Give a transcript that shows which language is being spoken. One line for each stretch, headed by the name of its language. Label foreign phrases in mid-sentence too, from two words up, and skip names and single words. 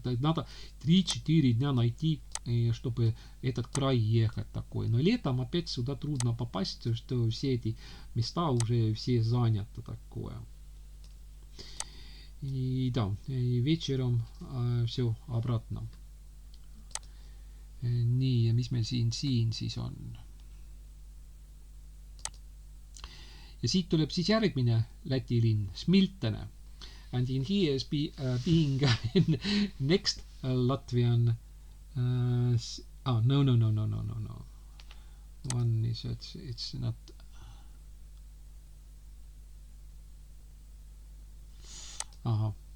Russian: Надо 3-4 дня найти, чтобы этот край ехать такой. Но летом опять сюда трудно попасть, что все эти места уже все заняты такое. И да, и вечером все обратно.
Estonian: Nii, ja mis meil siin siis on? Ja siit tuleb siis järgmine Läti linn, Smiltene.
English: And in here is being next Latvian no. One is it's not aha.